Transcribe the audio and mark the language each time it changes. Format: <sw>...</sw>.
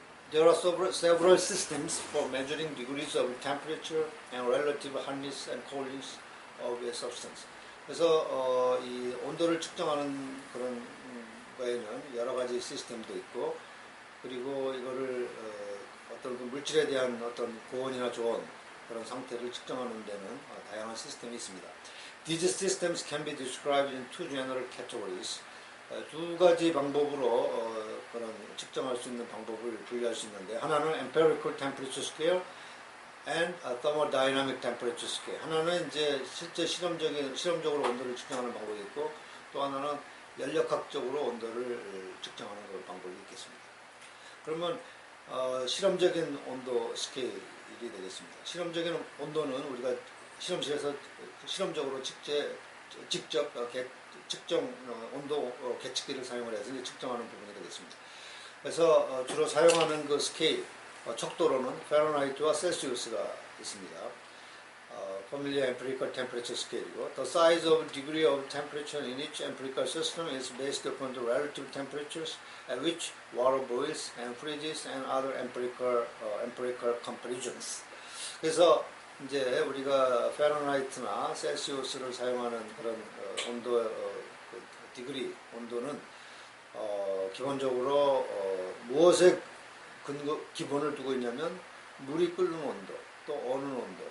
<en>There are several systems for measuring degrees of temperature and relative hotness and coldness of a substance.</en> <ko>그래서 이 온도를 측정하는 그런 거에는 여러 가지 시스템도 있고, 그리고 이거를 어떤 그 물질에 대한 어떤 고온이나 저온 그런 상태를 측정하는 데는 다양한 시스템이 있습니다.</ko> <en>These systems can be described in two general categories.</en> <ko>두 가지 방법으로 그런 측정할 수 있는 방법을 분류할 수 있는데, 하나는</ko> <en>empirical temperature scale and thermodynamic temperature scale.</en> <ko>하나는 이제 실제 실험적으로 온도를 측정하는 방법이 있고, 또 하나는 연력학적으로 온도를 측정하는 방법이 있겠습니다. 그러면 실험적인 온도 스케일이 되겠습니다. 실험적인 온도는 우리가 실험실에서 실험적으로 직접 측정 온도 계측기를 사용을 해서 측정하는 부분이 되겠습니다. 그래서 주로 사용하는 그 스케일 척도로는 파렌하이트와 셀시우스가 있습니다.</ko> <en>Familiar empirical temperature scale이고, the size of degree of temperature in each empirical system is based upon the relative temperatures at which water boils and freezes and other empirical comparisons.</en> <ko>그래서 이제 우리가 파렌하이트나 셀시우스를 사용하는 그런 온도 디그리 온도는 기본적으로 무엇에 기본을 두고 있냐면 물이 끓는 온도 또 어는</ko>